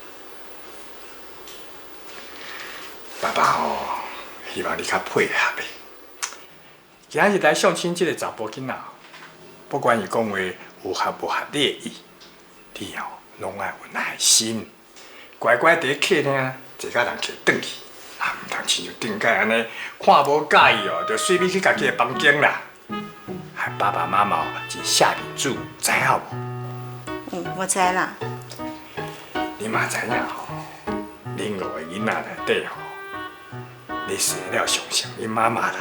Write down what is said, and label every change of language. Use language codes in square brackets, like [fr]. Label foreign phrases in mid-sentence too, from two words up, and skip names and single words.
[nan] 爸爸吼，希望你较配合的。今日来相亲这个查甫囡仔，不管伊讲话有合无合你的意，你吼拢爱有耐心，乖乖伫客厅坐甲人客转去，毋通亲像顶摆安尼看无介意哦，就随便去家己的房间啦。害爸爸妈妈真下面子，知影无？我知啦。你嘛知影吼，恁5个囡仔内底吼，你生了上像恁妈妈啦。